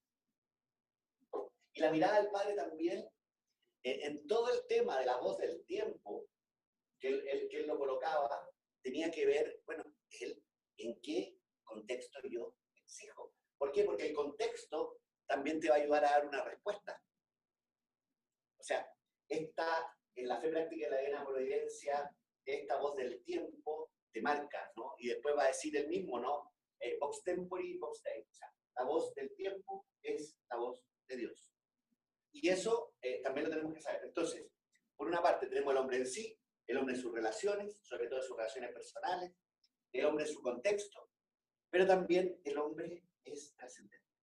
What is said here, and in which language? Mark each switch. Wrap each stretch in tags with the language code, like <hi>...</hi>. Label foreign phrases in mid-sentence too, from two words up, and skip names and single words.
<es>Y la mirada del padre también, en todo el tema de la voz del tiempo, que él lo colocaba, tenía que ver, bueno, él, en qué contexto yo exijo. ¿Por qué? Porque el contexto también te va a ayudar a dar una respuesta. O sea, en la fe práctica de la divina providencia, esta voz del tiempo te marca, ¿no? Y después va a decir el mismo, ¿no?</es> <la>Vox tempori, vox Dei.</la> <es>O sea, la voz del tiempo es la voz de Dios. Y eso también lo tenemos que saber. Entonces, por una parte tenemos el hombre en sí, el hombre en sus relaciones, sobre todo en sus relaciones personales, el hombre en su contexto, pero también el hombre es trascendente.</es>